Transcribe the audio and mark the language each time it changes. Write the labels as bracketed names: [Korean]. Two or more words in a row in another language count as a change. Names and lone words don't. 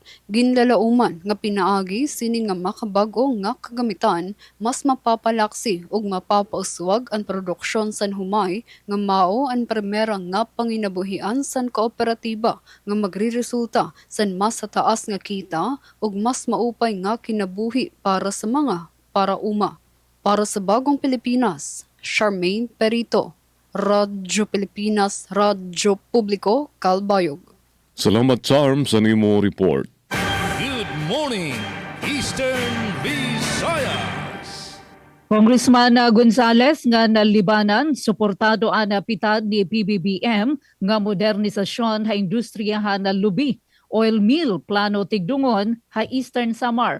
[Waray] Ginlalauman nga pinaagi sini nga makabago nga kagamitan mas mapapalaksi ug mapapauswag ang produksyon san humay nga mao ang primera nga panginabuhian san kooperatiba nga magriresulta san mas sa taas nga kita ug mas maupay nga kinabuhi para sa mga parauma. [Filipino] Para sa Bagong Pilipinas, Charmaine Perito, Radyo Pilipinas, Radyo Publiko, Calbayog. [Waray] Salamat Charm sa nimo report. [English] Good morning, Eastern Visayas. [Waray] Congressman Gonzales nga nalibanan, suportado ana pitad ni PBBM nga modernisasyon ha industriyahan na lubi. Oil mill plano tigdungon ha Eastern Samar.